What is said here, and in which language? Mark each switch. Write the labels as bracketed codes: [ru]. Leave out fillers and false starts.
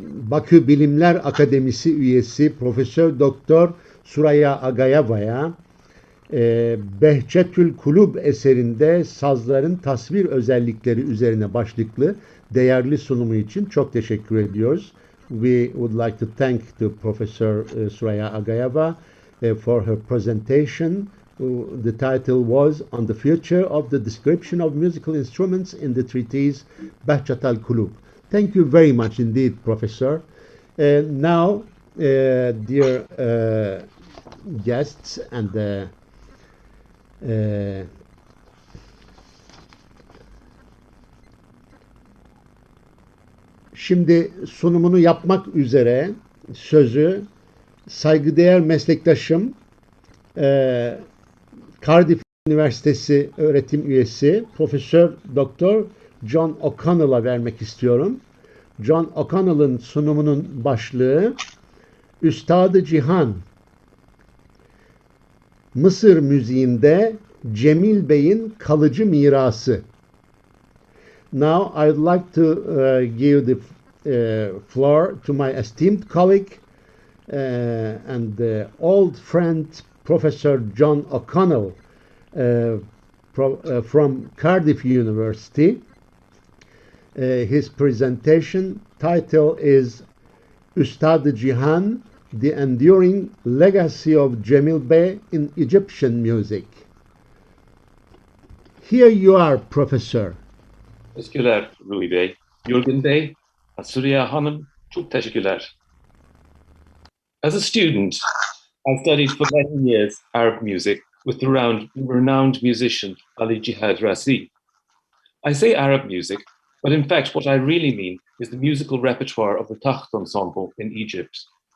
[tr] Bakü Bilimler Akademisi üyesi Profesör Doktor Suraya Agayeva'ya Behçet ul-Qulub eserinde sazların tasvir özellikleri üzerine başlıklı değerli sunumu için çok teşekkür ediyoruz. [en] We would like to thank the Professor Suraya Agayeva for her presentation. The title was On the Future of the Description of Musical Instruments in the Treatise Behçet ul-Qulub. Thank you very much indeed, Professor. Now, dear guests and [tr] şimdi sunumunu yapmak üzere sözü saygıdeğer meslektaşım Cardiff Üniversitesi öğretim üyesi Profesör Doktor John O'Connell'a vermek istiyorum. John O'Connell'ın sunumunun başlığı Üstâd-ı Cihân, Mısır müziğinde Cemil Bey'in kalıcı mirası. [en] Now I would like to give the floor to my esteemed colleague and old friend Professor John O'Connell from Cardiff University. His presentation title is Üstâd-ı Cihân, The Enduring Legacy of Cemil Bey in Egyptian Music. Here you are, Professor. [tr] Teşekkürler Ruhi Bey. Yorgun Bey, Suraya Hanım, çok teşekkürler. [en] As a student, I studied for 11 years Arab music with the renowned musician Ali Jihad Rasi. I say Arab music, but in fact what I really mean is the musical repertoire of the Takht ensemble in Egypt.